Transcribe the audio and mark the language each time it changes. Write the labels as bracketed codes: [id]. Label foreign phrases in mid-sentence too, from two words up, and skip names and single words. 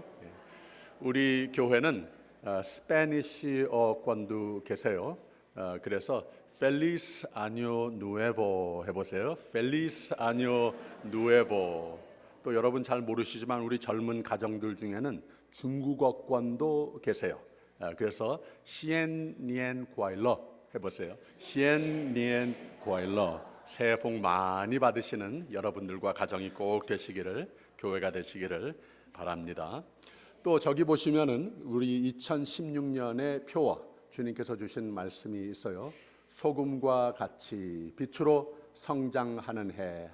[ko] 우리 교회는 스페니쉬어권도 계세요. 그래서 [es] Feliz Año Nuevo [ko] 해보세요. [es] Feliz Año Nuevo. [ko] 또 여러분 잘 모르시지만 우리 젊은 가정들 중에는 중국어권도 계세요. 그래서 [zh] 新年快乐 [ko] 해보세요. [zh] 新年快乐. [ko] 새해 복 많이 받으시는 여러분들과 가정이 꼭 되시기를, 교회가 되시기를 바랍니다. 또 저기 보시면은 우리 2016년의 표와 주님께서 주신 말씀이 있어요. 소금과 같이 빛으로 성장하는 해.